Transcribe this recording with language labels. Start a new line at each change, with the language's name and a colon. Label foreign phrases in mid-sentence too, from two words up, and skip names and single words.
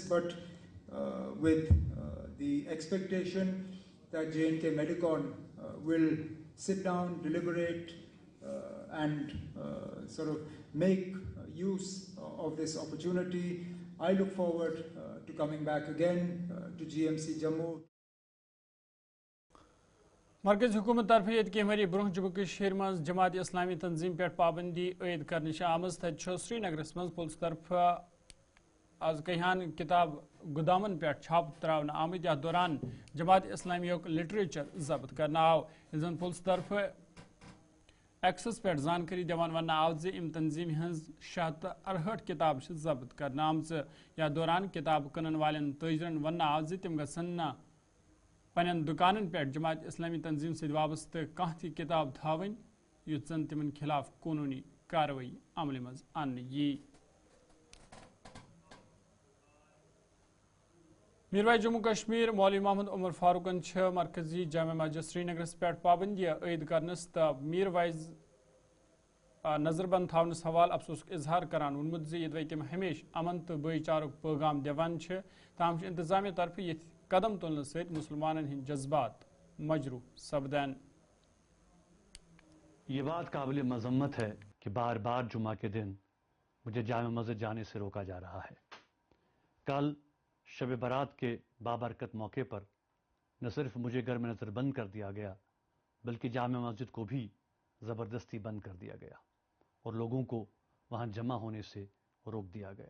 English: But with the expectation that J&K Medicon will sit down, deliberate, and sort of make use of this opportunity. I look forward to coming back again to GMC Jammu.
Kashmiri: مرکز حکومت طرف یہ کینٛہہ برونٛہہ جموں کشمیر مز جماعت اسلامی تنظیم پہ پابندی عائد کرنے آمز تتہ سری نگرس مز پولیس طرف آز کہان کتاب گودامن پہ چھاپ تراؤن آمت یتھ دوران جماعت اسلامی لٹریچر ضبط کرنا آو یل زن پولیس طرف ایکسس پہ زانکاری دیوان ون آو زِ ام تنظیم ہز 668 کتاب ضبط کرنا آمژ یتھ دوران کتاب کٕنن والین تاجرن ون آو زِ تم گژھن پنن دکانن پہ جماعت اسلامی تنظیم ست وابستہ کانٛہہ تہِ کتاب تھاوٕنۍ یُتھ زن تمن خلاف قونوٗنی کاروٲیی عملہِ منٛز اننہٕ یی میروائز جموں کشمیر مولوی محمد عمر فاروقن مرکزی جامع مسجد سری نگرس پہ پابندی عائد کرنس تو میروائز نظر بند تھونس حوالہ افسوس اظہار کران وونمت زِ یوٚدوے تم ہمیشہ امن تو بھائی چارک پیغام دِوان تاہم انتظامیہ طرف یہ قدم تلنے ست مسلمانن ہند جذبات مجروح سپدان.
Urdu: یہ بات قابل مذمت ہے کہ بار بار جمعہ کے دن مجھے جامع مسجد جانے سے روکا جا رہا ہے. کل شب برات کے بابرکت موقع پر نہ صرف مجھے گھر میں نظر بند کر دیا گیا بلکہ جامع مسجد کو بھی زبردستی بند کر دیا گیا اور لوگوں کو وہاں جمع ہونے سے روک دیا گیا.